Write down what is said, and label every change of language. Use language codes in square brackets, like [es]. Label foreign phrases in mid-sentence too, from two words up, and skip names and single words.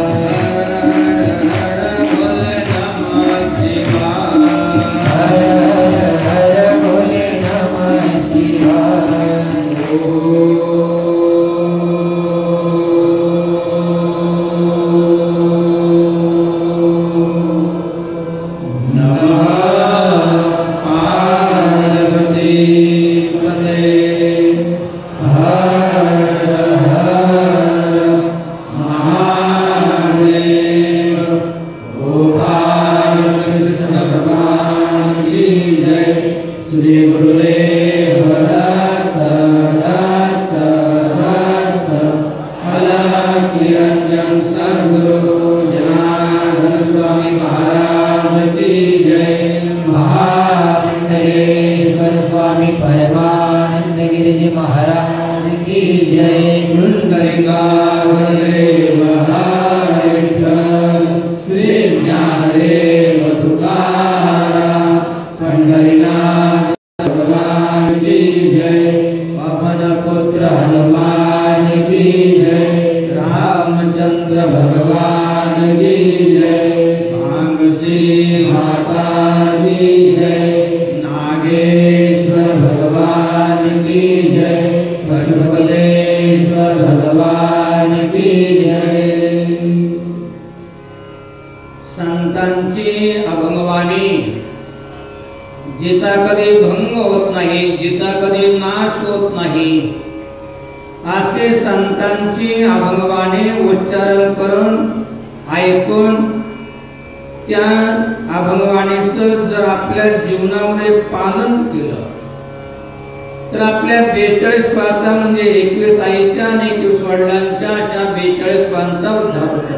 [sa] हर भोले नमः शिवाय हर हर भोले नमः शिवाय नमः पार्वती पते [hi] हर हर महादेव गोपाल कृष्ण भगवान की जय श्री गुरुदेव दत्त दत्त दत्त अलख निरंजन सद्गुरु जनार्दन स्वामी महाराज की जय महामंडलेश्वर स्वामी परमानंद गिरिजी महाराज की जय। [mr] पुंडरीकावरदेव हरे विठ्ठल श्री ज्ञानदेव तुकाराम पंढरीनाथ [hi] भगवान की जय पवन पुत्र हनुमान की जय रामचंद्र भगवान की जय भांगसी माता की जय नागेश्वर भगवान की जय पशुपतेश्वर भगवान की जय। [mr] संतांची अभंगवाणी जिता कधी भंग होत नाही, जिता कधी नाश होत नाही, असे संतांची अभंगवाणी उच्चारण करून ऐकून त्या अभंगवाणीचं जर आपल्या जीवनामध्ये पालन केलं तर आपल्या 42 पाचा म्हणजे 21 आईच्या आणि 21 वडिलांच्या अशा 42 पांचा उद्धार होतो।